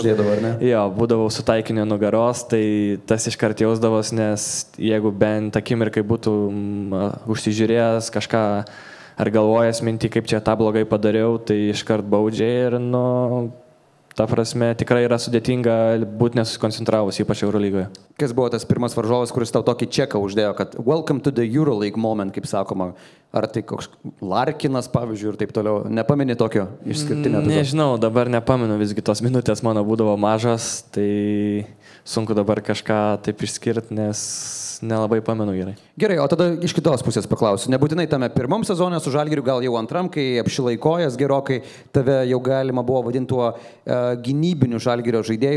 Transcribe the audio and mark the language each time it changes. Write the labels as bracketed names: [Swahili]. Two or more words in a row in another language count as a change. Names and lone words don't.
[Lithuanian] Jo, būdavau su taikiniu nugaros, tai tas iškart jausdavos, nes jeigu bent akimirkai būtų užsižiūrėjęs kažką ar galvojęs mintį, kaip čia tą blogai padariau, tai iškart baudžia ir, nu, ta prasme, tikrai yra sudėtinga būti nesusikoncentravus, ypač Eurolygoje. Kas buvo tas pirmas varžovas, kuris tau tokį čeką uždėjo, kad [English] welcome to the Euroleague moment, [Lithuanian] kaip sakoma, ar tai koks Larkinas, pavyzdžiui, ir taip toliau. Nepameni tokio išskirtinio? Nežinau, dabar nepamenu, visgi tos minutės mano būdavo mažas, tai sunku dabar kažką taip išskirti, nes nelabai pamenu gerai. Gerai, o tada iš kitos pusės paklausiu. Nebūtinai tame pirmam sezone su Žalgiriu, gal jau antram, kai apšilaikojas gerokai, tave jau galima buvo vadinti tuo gynybiniu Žalgirio žaidėju.